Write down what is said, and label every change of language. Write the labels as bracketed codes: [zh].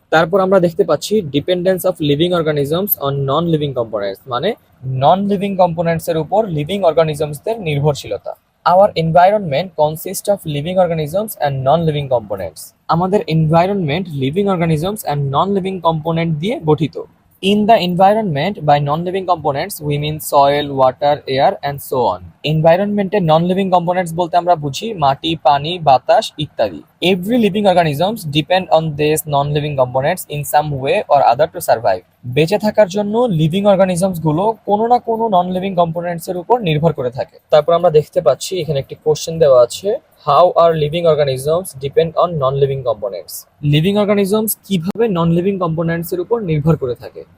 [bn] তারপর আমরা দেখতে পাচ্ছি [en] dependence of living organisms on non living components, [bn] মানে [en] non living components [bn] এর উপর [en] living অর্গানিজমসদের [bn] নির্ভরশীলতা। [en] Our environment consist of living organisms and non living components. [bn] আমাদের [en] environment living organisms and non living component [bn] দিয়ে গঠিত। [en] In the environment, by non-living components, we mean soil, water, air, and so on. [bn] এনভায়রনমেন্টের [en] non living components [bn] বলতে আমরা বুঝি মাটি, পানি, বাতাস ইত্যাদি। [en] Every living organisms depend on these non-living components in some way or other to survive. [bn] বেঁচে থাকার জন্য [en] living organisms [bn] গুলো কোনো না কোনো [en] non living components [bn] এর উপর নির্ভর করে থাকে। তারপর আমরা দেখতে পাচ্ছি এখানে একটি কোশ্চেন দেওয়া আছে, [en] How are living organisms depend on non living components. Living organisms [bn] কিভাবে [en] non living components [bn] এর উপর নির্ভর করে থাকে।